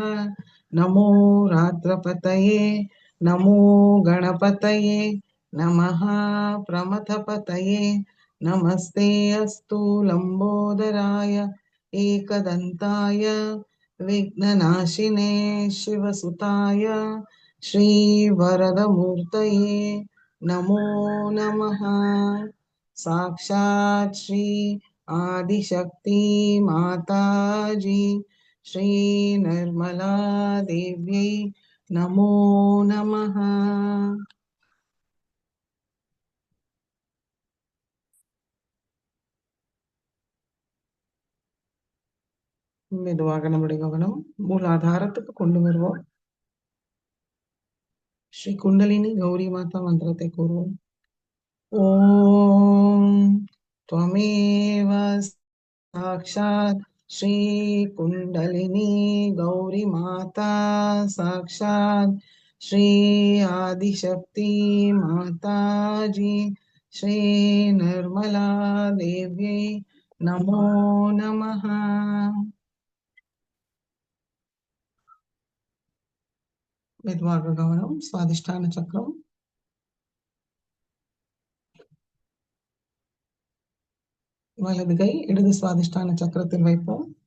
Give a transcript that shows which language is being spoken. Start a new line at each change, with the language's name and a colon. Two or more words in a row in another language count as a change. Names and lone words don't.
Sanskrit: नमो रात्रपतये नमो गणपतये नमः प्रमथपतये नमस्ते अस्तु लम्बोदराय एकदन्ताय विघ्ननाशिने शिवसुताय श्रीवरदमूर्तये नमो नमः। साक्षात् श्री आदिशक्ति माताजी श्री निर्मला देव्यै नमो नमः।
Tamil: மெதுவாக நம்முடைய கவனம் மூலாதாரத்துக்கு கொண்டு வருவோம். ஸ்ரீ குண்டலினி கௌரி மாதா மந்திரத்தை கூறுவோம்.
Sanskrit: ஓம் त्वमेव साक्षात् श्री कुंडलिनी गौरी माता साक्षात् श्री आदिशक्ति माता जी श्री निर्मला देव्यै नमो नमः।
Tamil: மெதுவாக கவனம் சுவாதிஷ்டான சக்கரம் வலது கை இடது சுவாதிஷ்டான சக்கரத்தில் வைப்போம்.